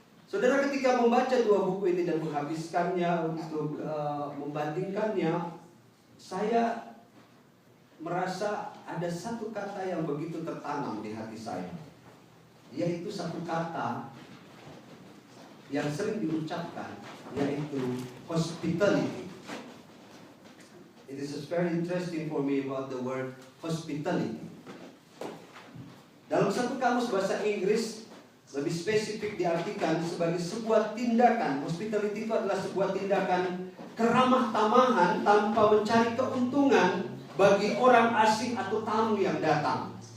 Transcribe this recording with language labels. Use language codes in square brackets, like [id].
[id] Saudara, ketika membaca dua buku ini dan menghabiskannya untuk membandingkannya, saya merasa ada satu kata yang begitu tertanam di hati saya, yaitu satu kata yang sering diucapkan, yaitu hospitality. [en] It is very interesting for me about the word hospitality. [id] Dalam satu kamus bahasa Inggris, lebih spesifik diartikan sebagai sebuah tindakan. Hospitality itu adalah sebuah tindakan keramah tamahan tanpa mencari keuntungan bagi orang asing atau tamu yang datang.